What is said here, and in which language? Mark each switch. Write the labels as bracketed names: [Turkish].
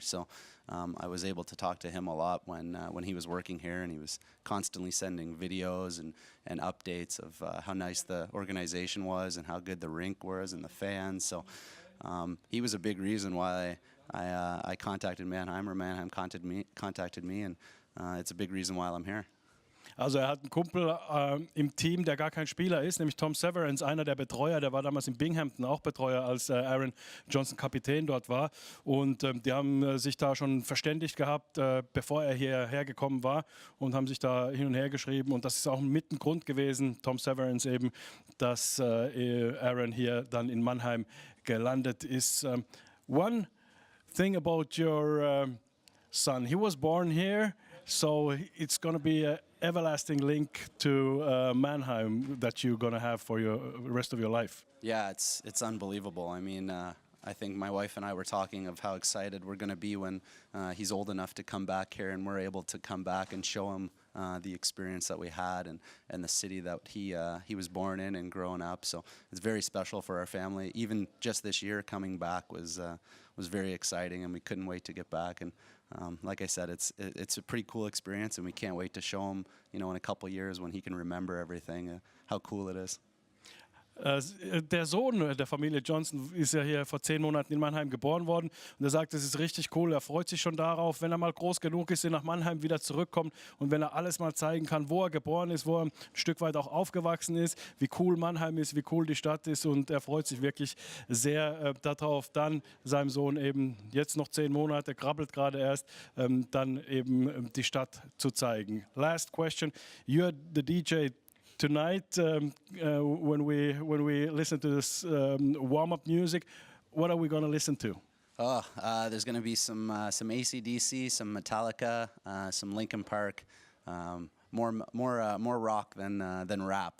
[English] So I was able to talk to him a lot when he was working here, and he was constantly sending videos and updates of how nice the organization was and how good the rink was and the fans. So he was a big reason why I contacted Mannheim, or Mannheim contacted me, and it's a big reason why I'm here. [German] Also er hat einen Kumpel im Team, der gar kein Spieler ist, nämlich Tom Severance, einer der Betreuer, der war damals in Binghamton auch Betreuer, als Aaron Johnson Kapitän dort war. Und die haben sich da schon verständigt gehabt, bevor er hierher gekommen war, und haben sich da hin und her geschrieben. Und das ist auch mit ein Grund gewesen, Tom Severance eben, dass Aaron hier dann in Mannheim gelandet ist. [English] One thing about your son, he was born here, so it's going to be an everlasting link to Mannheim that you're going to have for your rest of your life. Yeah, it's unbelievable. I mean, I think my wife and I were talking of how excited we're going to be when he's old enough to come back here, and we're able to come back and show him the experience that we had and the city that he was born in and growing up. So it's very special for our family. Even just this year coming back was very exciting, and we couldn't wait to get back. And like I said, it's a pretty cool experience, and we can't wait to show him, in a couple years when he can remember everything, how cool it is. [German] Der Sohn der Familie Johnson ist ja hier vor 10 Monaten in Mannheim geboren worden und er sagt, es ist richtig cool, er freut sich schon darauf, wenn er mal groß genug ist, nach Mannheim wieder zurückkommt und wenn er alles mal zeigen kann, wo er geboren ist, wo er ein Stück weit auch aufgewachsen ist, wie cool Mannheim ist, wie cool die Stadt ist und er freut sich wirklich sehr darauf, dann seinem Sohn eben jetzt noch 10 Monate, krabbelt gerade erst, dann eben die Stadt zu zeigen. [English] Last question, you're the DJ tonight, when we listen to this warm-up music, what are we going to listen to? Oh, there's going to be some AC/DC, some Metallica, some Linkin Park, more rock than rap.